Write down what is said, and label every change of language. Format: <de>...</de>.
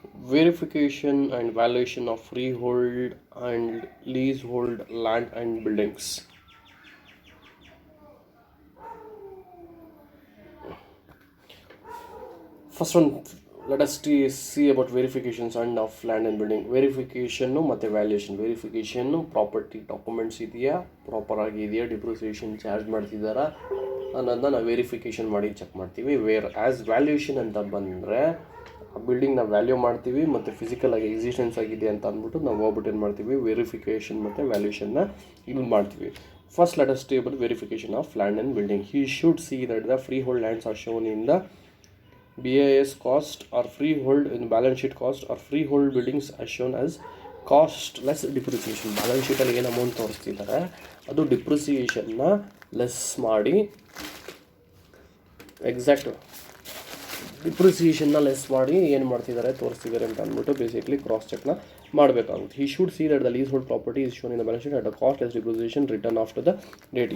<en>Verification and valuation of freehold and leasehold land and buildings. First one, let us see about verifications and of land and building.</en> <kn>Verification ಮತ್ತು valuation. Verification property documents ಇದೆಯಾ, proper ಆಗಿದೆಯಾ, depreciation charge ಮಾಡ್ತಿದ್ದಾರಾ ಅನ್ನೋದನ್ನ ನಾವು verification ಮಾಡಿ check ಮಾಡ್ತೀವಿ. As valuation ಅಂತ ಬಂದರೆ ಆ ಬಿಲ್ಡಿಂಗ್ನ ವ್ಯಾಲ್ಯೂ ಮಾಡ್ತೀವಿ ಮತ್ತು ಫಿಸಿಕಲ್ ಆಗಿ ಎಕ್ಸಿಸ್ಟೆನ್ಸ್ ಆಗಿದೆ ಅಂತ ಅಂದ್ಬಿಟ್ಟು ನಾವು ಹೋಗ್ಬಿಟ್ಟು ಏನು ಮಾಡ್ತೀವಿ, ವೆರಿಫಿಕೇಷನ್ ಮತ್ತು ವ್ಯಾಲ್ಯೂಯೇಷನ್ನ ಇದು ಮಾಡ್ತೀವಿ.</kn> <en>First let us about verification of land and building. He should see that the freehold lands are shown in the BIS cost or freehold in balance sheet cost or freehold buildings as shown as cost less depreciation.</en> <kn>Balance ಶೀಟಲ್ಲಿ ಏನು amount ತೋರಿಸ್ತಿದ್ದಾರೆ ಅದು ಡಿಪ್ರಿಸಿಯೇಷನ್ನ less ಮಾಡಿ exact ಡಿಪ್ರಿಸಿಯೇಷನ್ನ less ಮಾಡಿ ಏನು ಮಾಡ್ತಿದ್ದಾರೆ ತೋರಿಸ್ತಿದ್ದಾರೆ ಅಂತ ಅಂದ್ಬಿಟ್ಟು basically cross ಚೆಕ್ನ ಮಾಡಬೇಕಾಗುತ್ತೆ.</kn> <en>He should see that the leasehold property is shown in the balance sheet at the cost less depreciation return after the date.</en>